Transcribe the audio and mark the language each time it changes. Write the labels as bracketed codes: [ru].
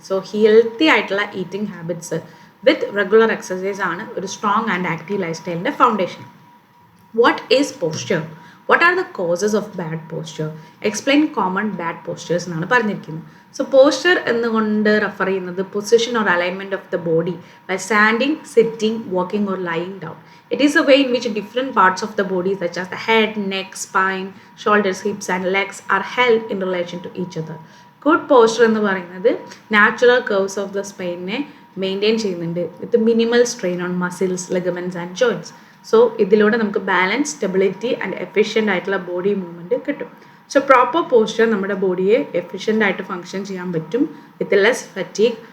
[ml] So healthy ആയിട്ടുള്ള eating habits വിത്ത് regular exercise ആണ് ഒരു strong and active life സ്റ്റൈലിൻ്റെ foundation. [en] What is posture? What are the causes of bad posture? Explain common bad postures [ml] എന്നാണ് പറഞ്ഞിരിക്കുന്നത്. [en] So posture എന്നുകൊണ്ട് refer ചെയ്യുന്നത് position or alignment of the body by standing, sitting, walking or lying down. It is a way in which different parts of the body such as the head, neck, spine, shoulders, hips and legs are held in relation to each other. [ml] Good posture എന്ന് പറയുന്നത് natural curves of the സ്പൈനെ maintain ചെയ്യുന്നുണ്ട് വിത്ത് minimal strain on muscles, ligaments and joints. So ഇതിലൂടെ നമുക്ക് balance, stability and efficient ആയിട്ടുള്ള body movement കിട്ടും. So proper posture നമ്മുടെ ബോഡിയെ efficient ആയിട്ട് function ചെയ്യാൻ പറ്റും വിത്ത് ലെസ് ഫറ്റീഗ്.